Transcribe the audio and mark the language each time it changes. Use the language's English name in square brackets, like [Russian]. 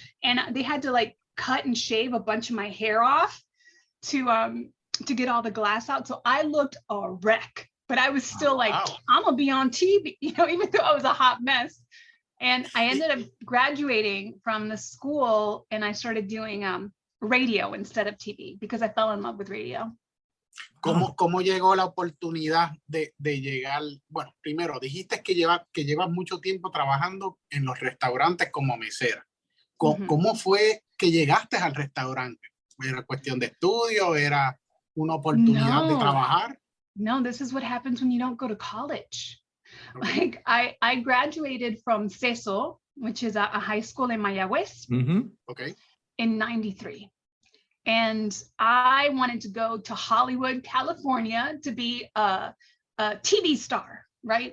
[English] And they had to like cut and shave a bunch of my hair off to get all the glass out. So I looked a wreck, but I was still like, I'm gonna be on TV, you know, even though I was a hot mess. And I ended up graduating from the school, and I started doing radio instead of TV because I fell in love with radio. [Spanish] ¿Cómo llegó la oportunidad de llegar? Bueno, primero dijiste que llevas mucho tiempo trabajando en los restaurantes como mesera. ¿Cómo fue que llegaste al restaurante? ¿Era cuestión de estudio? ¿Era una oportunidad de trabajar? [English] No, this is what happens when you don't go to college. Okay. Like I graduated from CESO, which is a high school in Mayagüez, okay, in 93. And I wanted to go to Hollywood, California to be a TV star, right?